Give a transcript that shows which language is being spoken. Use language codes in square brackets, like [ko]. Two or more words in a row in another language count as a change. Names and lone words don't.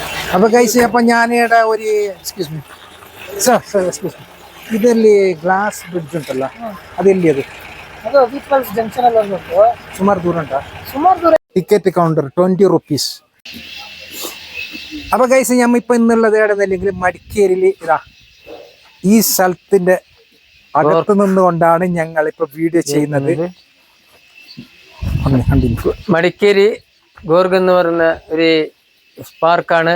[ml] അപ്പോൾ ഗൈസ് അപ്പോൾ ഞാനിവിടെ ഒരു [en] excuse me sir excuse me [kn] ಇದರಲ್ಲಿ ಗ್ಲಾಸ್ ಬ್ರಿಡ್ಜ್ ಉಂಟಲ್ಲ ಅದೆಲ್ಲಿ ಅದು ಪೀಪಲ್ಸ್ ಜಂಕ್ಷನ್ ಅಲ್ಲಿ ಉಂಟು ಸುಮಾರು ದೂರ ಉಂಟಾ ಸುಮಾರು ದೂರ [en] ticket counter [ml] 20 rupees. അപ്പോൾ ഗൈസ് ഞാൻ ഇപ്പോൾ ഇന്നുള്ളത് എവിടെയെന്നല്ലെങ്കിൽ മടിക്കേരിയിൽ ഇതാ ഈ സ്ഥലത്തിൻ്റെ അകത്ത് നിന്നുകൊണ്ടാണ് ഞങ്ങളിപ്പോൾ വീഡിയോ ചെയ്യുന്നത്. മടിക്കേരി ഗോർഗ് എന്ന് പറയുന്ന ഒരു പാർക്കാണ്.